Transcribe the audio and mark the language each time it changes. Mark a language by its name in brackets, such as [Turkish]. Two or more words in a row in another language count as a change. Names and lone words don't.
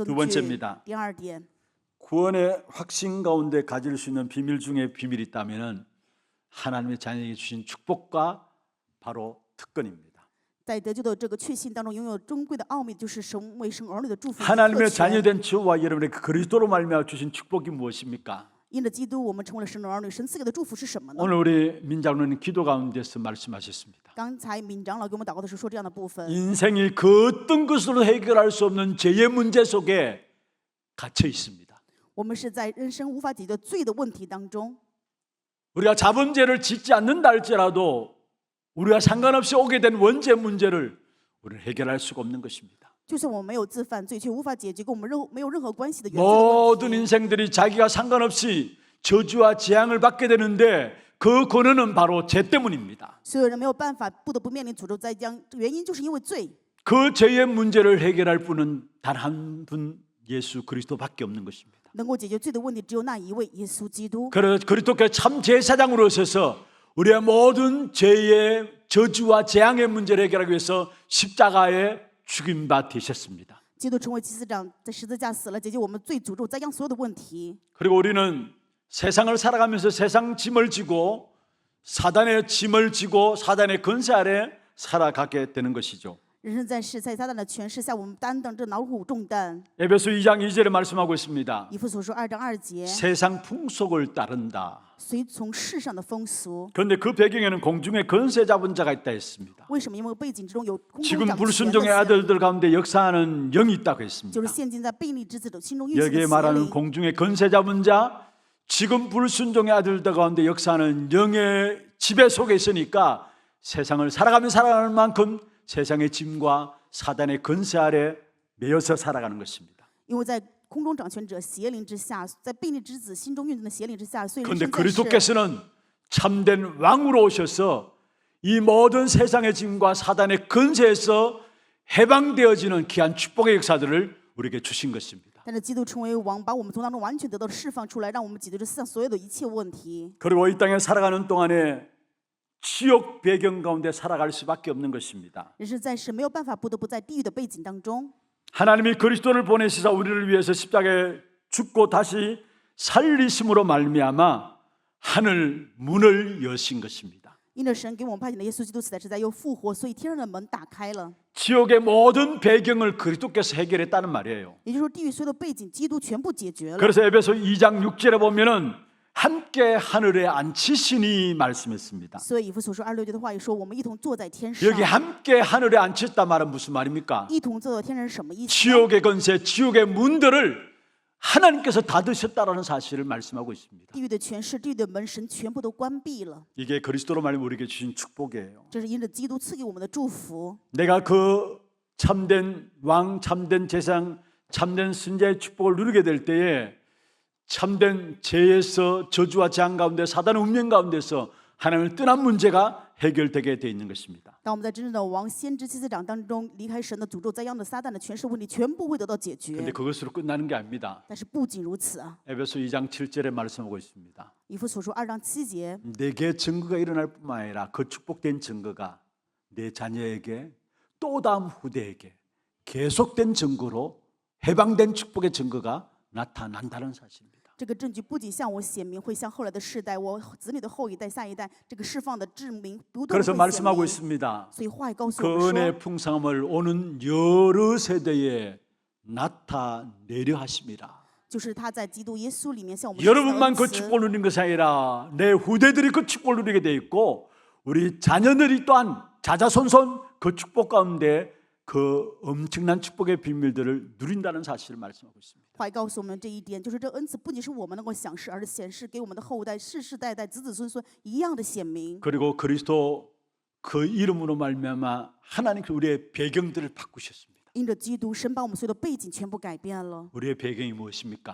[Korean] 두 [Chinese] 据。 [Korean] 번째입니다. [Chinese] 第二点， [Korean] 구원의 확신 가운데 가질 수 있는 비밀 중에 비밀이 있다면은 하나님의 자녀에게 주신 축복과 바로 특권입니다. [Chinese] 在得救的这个确信当中，拥有珍贵的奥秘，就是神为生儿女的祝福与特 [Korean] 하나님의 [Chinese] 权。 [Korean] 자녀된 저와 여러분의 그 그리스도로 말미암아 주신 축복이 무엇입니까? [Chinese] 因着基督，我们成为了神的儿女。神赐给的祝福是什么呢？ [Korean] 오늘 우리 민장로는 기도 가운데서 말씀하셨습니다. [Chinese] 刚才闵长老给我们祷告的时候说这样的部分： [Korean] 인생이 그 어떤 것으로 해결할 수 없는 죄의 문제 속에 갇혀 있습니다. [Chinese] 我们是在人生无法解决罪的问题当中。 [Korean] 우리가 자범죄를 짓지 않는다 할지라도 우리가 상관없이 오게 된 원죄 문제를 우리는 해결할 수가 없는 것입니다. [Chinese] 就算我们没有自犯罪，却无法解决跟我们没有任何关系的原罪的 [Korean] 모든 [Chinese] 问题。 [Korean] 인생들이 자기가 상관없이 저주와 재앙을 받게 되는데 그 근원은 바로 죄 때문입니다. [Chinese] 所有人没有办法，不得不面临诅咒灾殃，原因就是因为罪。 [Korean] 그 죄의 문제를 해결할 분은 단 한 분 예수 그리스도밖에 없는 것입니다. [Chinese] 能够解决罪的问题，只有那一位耶稣基督。 [Korean] 그래서 그리스도께서 참 제사장으로 오셔서 우리의 모든 죄의 저주와 재앙의 문제를 해결하기 위해서 십자가에 죽임 바 되셨습니다. [Chinese] 基督成为祭司长，在十字架死了，解决我们罪、诅咒、灾殃所有的问题。 [Korean] 그리고 우리는 세상을 살아가면서 세상 짐을 지고 사단의 짐을 지고 사단의 권세 아래 살아가게 되는 것이죠. [Chinese] 人生在世，在撒旦的权势下，我们担当这劳苦重担。 [Korean] 에베소 2장 2절에 말씀하고 있습니다. [Chinese] 以弗所说2章2节， [Korean] 세상 풍속을 따른다. [Chinese] 随从世上的风俗。 [Korean] 그런데 그 배경에는 공중에 권세 잡은 자가 있다 했습니다. [Chinese] 为什么？因为背景之中有空中 [Korean] 지금 [Chinese] 掌权的 [Korean] 불순종의 [Chinese] 邪灵， [Korean] 아들들 가운데 역사하는 영이 있다고 [Chinese] 就 [Korean] 했습니다. [Chinese] 是现今在悖逆之子的心中运行的 [Korean] 여기에 [Chinese] 邪 [Korean] 말하는 [Chinese] 灵。 [Korean] 공중에 권세 잡은 자, 지금 불순종의 아들들 가운데 역사하는 영의 지배 속에 있으니까 세상을 살아가는 만큼 세상의 짐과 사단의 권세 아래 매여서 살아가는 것입니다. [Chinese] 因为在空中掌权者邪灵之下，在悖逆之子心中运动的邪灵之下，所以人 [Korean] 그런데 [Chinese] 生在世， [Korean] 그리스도께서는 참된 왕으로 오셔서 이 모든 세상의 짐과 사단의 권세에서 해방되어지는 귀한 축복의 역사들을 우리에게 주신 것입니다. [Chinese] 但是基督成为王，把我们从当中完全得到了释放出来，让我们解决这世上所有的一切问题。 [Korean] 그리고 이 땅에 살아가는 동안에 지옥 배경 가운데 살아갈 수밖에 없는 것입니다. [Chinese] 人生在世没有办法，不得不在地狱的背景当中。 [Korean] 하나님이 그리스도를 보내시사 우리를 위해서 십자가에 죽고 다시 살리심으로 말미암아 하늘 문을 여신 것입니다. [Chinese] 因着神给我们派遣的耶稣基督死在十字架又复活，所以天上的门打开了。 [Korean] 지옥의 모든 배경을 그리스도께서 해결했다는 말이에요. [Chinese] 也就是说，地狱所有的背景，基督全部解决了。 [Korean] 그래서 에베소 2장 6절에 보면은 함께 하늘에 앉히시니 말씀했습니다. [Chinese] 所以以弗所书26节的话语说，我们一同坐在天上。 [Korean] 여기 함께 하늘에 앉혔다 말은 무슨 말입니까? [Chinese] 一同坐在天上是什么意思呢？ [Korean] 지옥의 권세, 지옥의 문들을 하나님께서 닫으셨다라는 사실을 말씀하고 있습니다. [Chinese] 地狱的权势、地狱的门，神全部都关闭了。 [Korean] 이게 그리스도로 말하면 우리에게 주신 축복이에요. [Chinese] 这是因着基督赐给我们的祝福。 [Korean] 내가 그 참된 왕, 참된 제상, 참된 선자의 축복을 누리게 될 때에 참된 죄에서 저주와 재앙 가운데 사단의 운명 가운데서 하나님을 떠난 문제가 해결되게 되어 있는 것입니다. [Chinese] 当我们在真正的王、先知、祭司长当中离开神的诅咒、灾殃的撒旦的权势问题，全部会得到解 [Korean] 그런데 [Chinese] 决。 [Korean] 그것으로 끝나는 게 아닙니다. [Chinese] 但是不仅如此啊， [Korean] 에베소 2장 7절에 말씀하고 있습니다. [Chinese] 以弗所书2章7节， [Korean] 내게 증거가 일어날 뿐만 아니라 그 축복된 증거가 내 자녀에게 또 다음 후대에게 계속된 증거로 해방된 축복의 증거가 나타난다는 사실입니다. [Chinese] 这个证据不仅向我显明，会向后来的世代、我子女的后一代、下一代，这个释放的证明不断 [Korean] 그래서 [Chinese] 会显 [Korean] 말씀하고 [Chinese] 明。 [Korean] 있습니다. [Chinese] 所以话语告诉 [Korean] 그 [Chinese] 我们说， [Korean] 은혜의 풍성함을 오는 여러 세대에 나타내려 하심이라. [Chinese] 就是他在基督耶稣里面向我们 [Korean] 여러분만 그 [Chinese] 施恩 [Korean] 축복을 누리는 것이 아니라 내 후대들이 그 축복을 누리게 돼 있고 우리 자녀들이 또한 자자손손 그 축복 가운데 그 엄청난 축복의 비밀들을 누린다는 사실을 말씀하고 있습니다. [Chinese] 话语告诉我们这一点，就是这恩赐不仅是我们能够享受，而是显示给我们的后代世世代代、子子孙孙一样的显明。 [Korean] 그리고 그리스도 그 이름으로 말미암아 하나님께서 우리의 배경들을 바꾸셨습니다. [Chinese] 因着基督，神把我们所有的背景全部改变了。 [Korean] 우리의 배경이 무엇입니까?